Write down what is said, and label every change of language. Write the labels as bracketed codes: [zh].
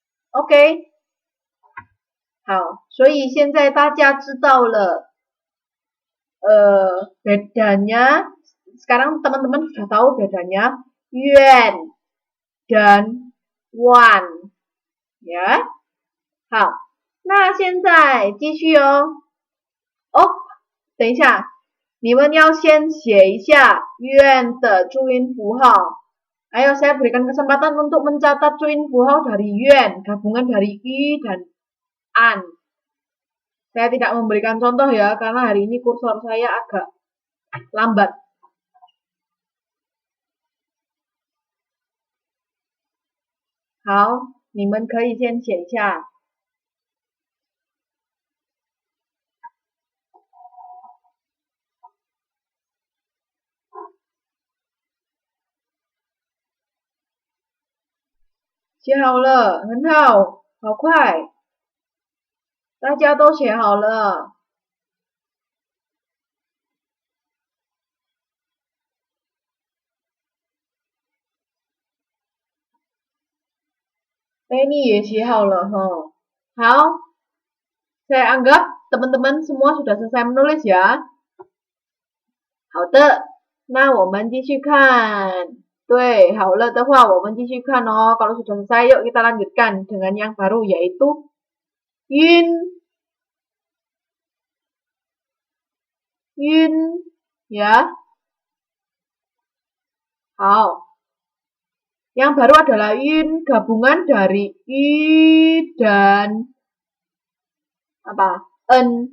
[zh] OK， 好，所以现在大家知道了bedanya. [id] Sekarang teman-teman sudah tahu bedanya yuan dan wan. [zh] Ya, 好，那现在继续哦。哦，等一下，你们要先写一下yuan的注音符号。 [id] Ayo saya berikan kesempatan untuk mencatat注音 符号 dari yuan, gabungan dari i dan an. Saya tidak memberikan contoh ya, karena hari ini kursor saya agak lambat. [zh] 好，你们可以先写一下。写好了，很好，好快，大家都写好了。 Ini也写好了哈。 [id] 好， saya anggap teman-teman semua sudah selesai menulis ya. [zh] 好的，那我们继续看。对，好了的话，我们继续看哦。 [id] Kalau sudah selesai, yuk kita lanjutkan dengan yang baru yaitu yun. Yun, ya. [zh] 好。 [id] Yang baru adalah yun, gabungan dari i dan apa? En.